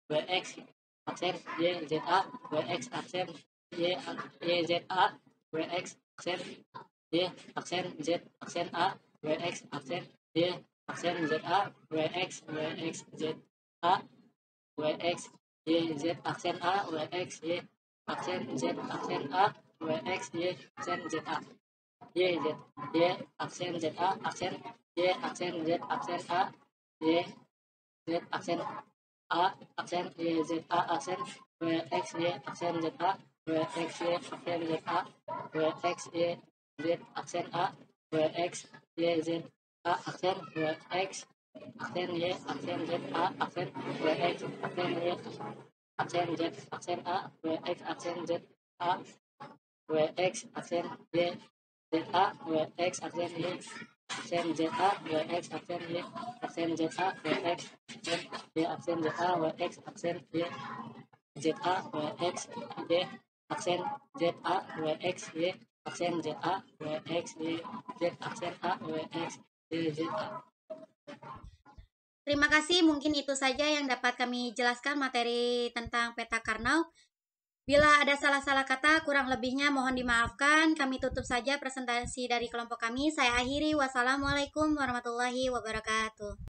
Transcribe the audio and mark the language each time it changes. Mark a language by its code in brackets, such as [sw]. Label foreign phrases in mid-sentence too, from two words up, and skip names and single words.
[id] Y ZA, WX aksen Y ZA, WX aksen Y aksen Z aksen A, WX aksen Y aksen ZA, WX ZA, WX Y Z aksen A, WX Y aksen Z aksen A, WX Y aksen ZA, Y aksen ZA aksen Y aksen Z aksen A, Y Z aksen A aksen Y ZA aksen WX Y aksen ZA, WX Y aksen ZA, WX Y Z aksen A, WX Y ZA aksen WX aksen Y aksen ZA aksen WX aksen Y aksen Z aksen A, WX aksen ZA, WX aksen Y ZA, WX aksen Y aksen ZA, WX aksen Y aksen ZA, WX aksen Y aksen ZA, WX aksen Y ZA, WX Y aksen ZA, WX Y aksen ZA, WX Y Z aksen A, WX Y ZA. Terima kasih, mungkin itu saja yang dapat kami jelaskan materi tentang peta Carnot. Bila ada salah-salah kata, kurang lebihnya mohon dimaafkan. Kami tutup saja presentasi dari kelompok kami. Saya akhiri. [ar] Wassalamualaikum warahmatullahi wabarakatuh.